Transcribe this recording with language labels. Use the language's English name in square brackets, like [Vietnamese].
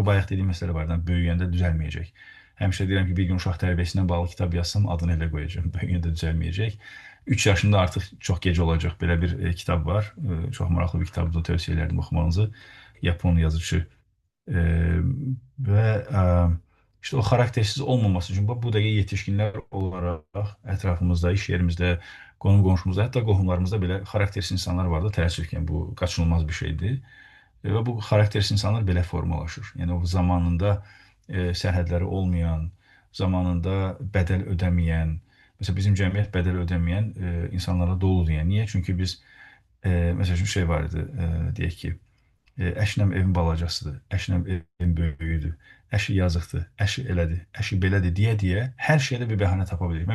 [Azerbaijani] O bayaq dediyim məsələ var, böyüyəndə düzəlməyəcək. Həmişə deyirəm ki, bir gün uşaq tərbiyəsindən bağlı kitab yazsam adını elə qoyacağam, böyüyəndə düzəlməyəcək. 3 yaşında artıq çox gec olacaq. Belə bir kitab var, çox maraqlı bir kitabdır, tövsiyə edirəm oxumanızı. Yapon yazıcı və [Turkish] İşte o karaktersiz olmaması için bu da yetişkinler olarak etrafımızda, iş yerimizde, [Azerbaijani] qonum qonşumuzda, hətta qohumlarımızda belə [Turkish] karaktersiz insanlar vardı. [Azerbaijani] Təəssüf ki, bu kaçınılmaz bir şeydir. Ve bu karaktersiz insanlar belə formalaşır. Yani o zamanında sərhədləri olmayan, zamanında bədəl ödəməyən, mesela bizim cəmiyyət bədəl ödəməyən insanlarla doludur. [Turkish] Yani niye? Çünkü biz mesela şu şey vardı, [Azerbaijani] deyək ki, əşnəm evin balacasıdır, əşnəm evin böyüyüdür, əşi yazıqdır, əşi elədir, əşi belədir deyə hər şeydə bir bəhanə tapa bilirik.